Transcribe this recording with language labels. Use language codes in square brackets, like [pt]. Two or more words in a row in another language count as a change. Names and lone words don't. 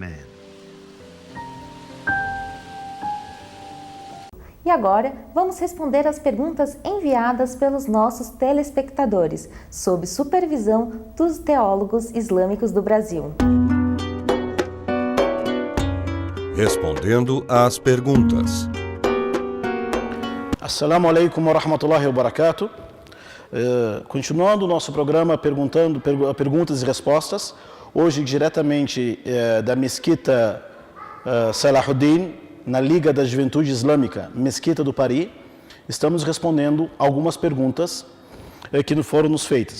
[pt] E agora, vamos responder as perguntas enviadas pelos nossos telespectadores, sob supervisão dos teólogos islâmicos do Brasil. Respondendo às perguntas. [ar] السلام عليكم ورحمة الله وبركاته. [pt] Continuando o nosso programa perguntas e respostas, hoje diretamente da Mesquita Salahuddin, na Liga da Juventude Islâmica, Mesquita do Paris, estamos respondendo algumas perguntas que foram nos feitas.